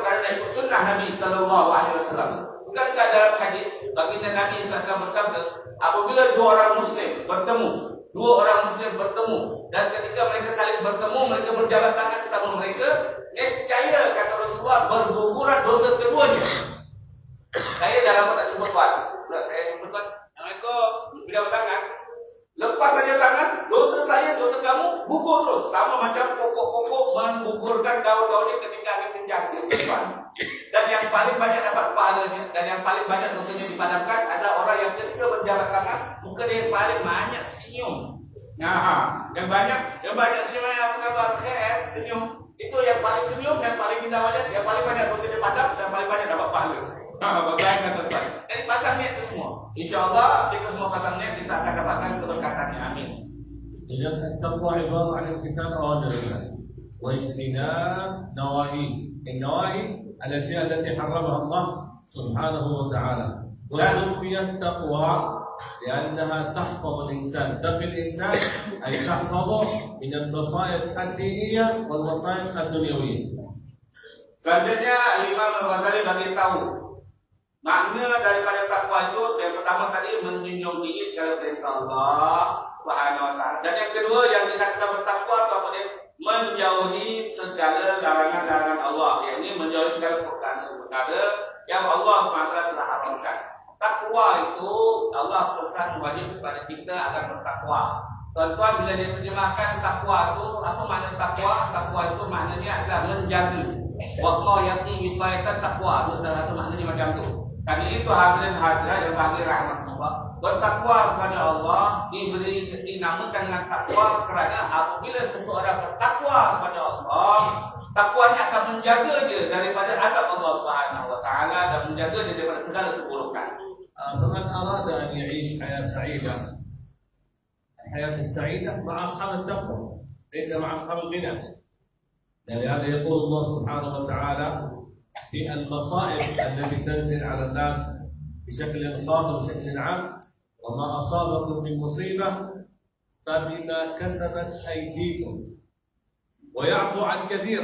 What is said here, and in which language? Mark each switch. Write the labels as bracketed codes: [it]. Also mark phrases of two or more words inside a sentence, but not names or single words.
[ms] Kerana ikut sunnah Nabi SAW. Bukankah dalam hadis baginda Nabi SAW bersabda, apabila dua orang Muslim bertemu, dan ketika mereka saling bertemu, mereka berjabat tangan sama mereka, nescaya kata Rasulullah berguguran dosa keduanya. Saya dah lama tak jumpa tuan. Saya jumpa tuan. Assalamualaikum. Berjabat tangan. Lepas saja tangan, dosa saya, dosa kamu gugur terus. Sama macam pokok-pokok menggugurkan daun-daunnya ketika angin kencang di depan. Dan yang paling banyak dapat pahalanya dan yang paling banyak dosanya dipadamkan ada orang yang ketika berjabat tangan, muka dia yang paling banyak senyum. Nah, yang banyak senyum, apa kabar? Senyum. Itu yang paling senyum, yang paling indah wajah, yang paling banyak dosa dipadam dan paling banyak dapat pahala. Bagaimana tuan-tuan? Jadi pasang niat itu semua. InsyaAllah kita semua pasang niat, kita akan dapatkan keberkatannya. Amin. [ar] إذا التقوى عبارة عن امتثال أوامر الله واجتناب نواهيه. النواهي الأشياء التي حرمها الله سبحانه وتعالى. وسميت التقوى لأنها تحفظ الإنسان، تقي الإنسان أي تحفظه من المصائب الدينية والمصائب الدنيوية. [ms] Selanjutnya Imam Al-Ghazali bagi tahu makna daripada takwa itu. Yang pertama tadi menjunjung tinggi segala perintah Allah [ar] سبحانه وتعالى. [ms] Dan yang kedua yang dikatakan bertakwa itu apa dia? Menjauhi segala larangan-larangan Allah. Yakni menjauhi segala perkara yang Allah SWT telah haramkan. Takwa itu Allah pesan wajib kepada kita agar bertakwa. Tuan-tuan, bila dia terjemahkan takwa itu, apa makna takwa? Takwa itu maknanya adalah menjaga. [ar] وقاية وقاية [ms] takwa. Itu salah satu maknanya macam tu. Karena itu hadirin hadirat yang bagi rahmatullah, bertakwa kepada Allah dinamakan dengan takwa kerana apabila seseorang bertakwa kepada Allah, takwanya akan menjaga dia daripada azab Allah [ar] سبحانه وتعالى [ms] dan menjaga dia daripada segala keburukan. [ar] فمن أراد أن يعيش حياة سعيدة، الحياة السعيدة مع أصحاب التقوى ليس مع أصحاب الغنى. لهذا يقول الله سبحانه وتعالى في المصائب التي تنزل على الناس بشكل خاص وبشكل عام: وما أصابكم من مصيبة فبما كسبت أيديكم ويعفو عن كثير.